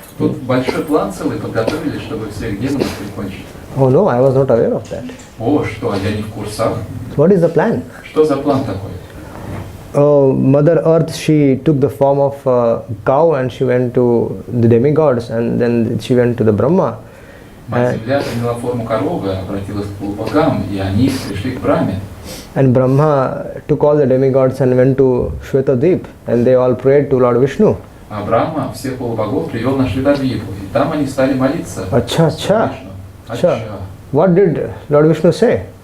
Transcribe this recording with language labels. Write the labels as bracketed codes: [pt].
[ru] Тут большой план целый подготовили, чтобы всех демонов прикончить. [en] Oh no, I was not aware of that. [ru] О, что, а я не в курсах. [en] What is the plan? [ru] Что за план такой? [en] Oh, Mother Earth, she took the form of a cow and she went to the demigods, and then she went to the Brahma. [ru] Мать Земля приняла форму коровы, обратилась к полубогам, и они пришли к Брахме. [en] And Brahma took all the demigods and went to Shvetadvip, and they all prayed to Lord Vishnu. [ru] А Брахма всех полубогов привел на Шветадвипу, и там они стали молиться. [hi] Acha. [en] What did Lord Vishnu say?